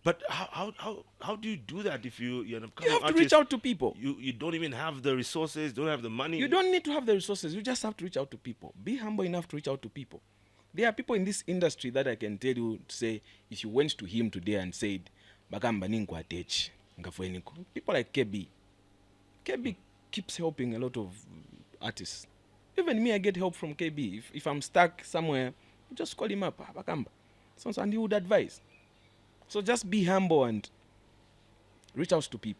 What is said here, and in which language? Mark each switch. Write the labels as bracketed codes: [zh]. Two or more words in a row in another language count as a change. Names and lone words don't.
[en] But how do you do that if you're an You upcoming have to artist? reach out to people. You don't even have the resources, don't have the money. You don't need to have the resources. You just have to reach out to people. Be humble enough to reach out to people. There are people in this industry that I can tell you, say, if you went to him today and said, "Bagamba ningu atech, ngafueniko." People like KB. KB keeps helping a lot of artists. Even me, I get help from KB. If I'm stuck somewhere, just call him up. Bagamba. And he would advise. So just be humble and reach out to people.